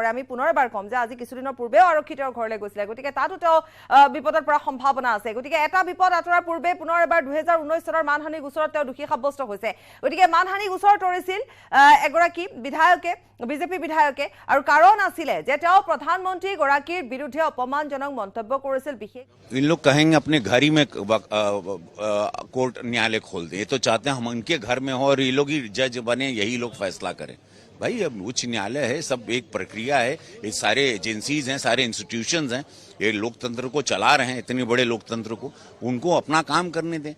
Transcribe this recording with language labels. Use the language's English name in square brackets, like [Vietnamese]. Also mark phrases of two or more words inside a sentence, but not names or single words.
[Assamese] আমি পুনৰ এবাৰ ক'ম যে আজি কিছুদিনৰ পূৰ্বেও আৰক্ষী তেওঁৰ ঘৰলৈ গৈছিলে, গতিকে তাতো তেওঁ বিপদৰ পৰা সম্ভাৱনা আছে। গতিকে এটা বিপদ আঁতৰাৰ পূৰ্বে পুনৰ এবাৰ 2019 চনৰ মানহানি গোচৰত তেওঁ দোষী সাব্যস্ত হৈছে। গতিকে মানহানি গোচৰ তৰিছিল এগৰাকী বিধায়কে, বিজেপি বিধায়কে, আৰু কাৰণ আছিলে যে তেওঁ প্ৰধানমন্ত্ৰী গৰাকীৰ বিৰুদ্ধে অপমানজনক মন্তব্য কৰিছিল। বিশেষ [Hindi] इन लोग कहेंगे अपने घर ही में कोर्ट न्यायालय खोल दे, ये तो चाहते हैं हम उनके घर में हो और ये लोग ही जज बने, यही लोग फैसला करें। भाई अब उच्च न्यायालय है, सब एक प्रक्रिया है, ये सारे एजेंसीज हैं, सारे इंस्टीट्यूशंस हैं, ये लोकतंत्र को चला रहे हैं, इतने बड़े लोकतंत्र को, उनको अपना काम करने दें।